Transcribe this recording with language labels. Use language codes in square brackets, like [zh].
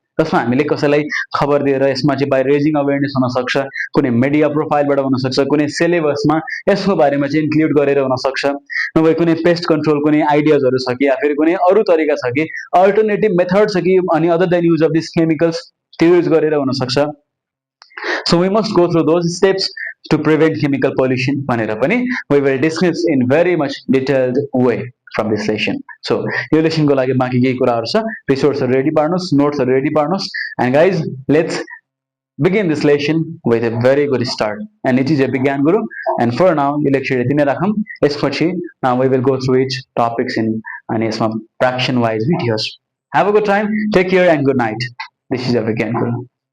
[ne] जसमा हामीले कसैलाई खबर दिएर यसमा चाहिँ [en] by raising awareness [ne] हुनसक्छ, कुनै मिडिया प्रोफाइलबाट हुनसक्छ, कुनै सिलेबसमा यसको बारेमा चाहिँ इन्क्लुड गरेर हुनसक्छ, नभए कुनै पेस्ट कन्ट्रोल कुनै आइडियाजहरू छ कि या फेरि कुनै अरू तरिका छ कि, [en] alternative method [ne] छ कि, अनि [en] other than use of this chemicals [ne] त्यो युज गरेर हुनसक्छ। [en] So we must go through those steps to prevent chemical pollution [ne] भनेर पनि [en] we will discuss in very much detailed way from this session. [ne] So यो लेसनको लागि बाँकी केही कुराहरू छ, रिसोर्सहरू रेडी पार्नुहोस्, नोट्सहरू रेडी पार्नुहोस्, [en] and guys let's begin this lesson with a very good start. And it is a Vigyan Guru, and for now [ne] यो लेक्चर यति नै राखौँ। यसपछि [en] now we will go through each topics in [ne] अनि यसमा [en] fraction wise videos. Have a good time, take care and good night. This is a Vigyan Guru.